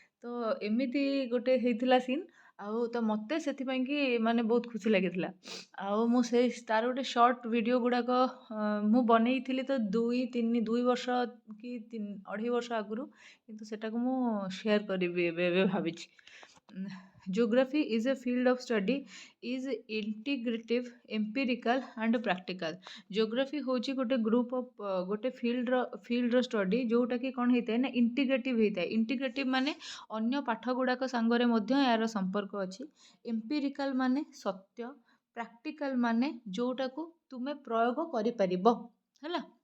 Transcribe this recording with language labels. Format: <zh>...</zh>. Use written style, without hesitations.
<or>ତ ଏମିତି ଗୋଟେ ହେଇଥିଲା ସିନ୍। ଆଉ ତ ମୋତେ ସେଥିପାଇଁ କି ମାନେ ବହୁତ ଖୁସି ଲାଗିଥିଲା। ଆଉ ମୁଁ ତାର ଗୋଟେ ସର୍ଟ ଭିଡ଼ିଓ ଗୁଡ଼ାକ ମୁଁ ବନେଇଥିଲି ତ 2 ବର୍ଷ କି 2.5 ବର୍ଷ ଆଗରୁ, କିନ୍ତୁ ସେଟାକୁ ମୁଁ ସେୟାର କରିବି ଏବେ ଭାବିଛି।</or> <en>Geography is a field of study is integrative, empirical and practical.</en> <or>Geography ହେଉଛି ଗୋଟେ ଗ୍ରୁପ୍ ଅଫ୍ ଗୋଟେ ଫିଲ୍ଡର ଷ୍ଟଡି, ଯେଉଁଟାକି କ'ଣ ହେଇଥାଏ ନା ଇଣ୍ଟିଗ୍ରେଟିଭ୍ ହେଇଥାଏ। ଇଣ୍ଟିଗ୍ରେଟିଭ୍ ମାନେ ଅନ୍ୟ ପାଠ ଗୁଡ଼ାକ ସାଙ୍ଗରେ ମଧ୍ୟ ଏହାର ସମ୍ପର୍କ ଅଛି। ଏମ୍ପିରିକାଲ୍ ମାନେ ସତ୍ୟ, ପ୍ରାକ୍ଟିକାଲ୍ ମାନେ ଯେଉଁଟାକୁ ତୁମେ ପ୍ରୟୋଗ କରିପାରିବ ହେଲା।</or>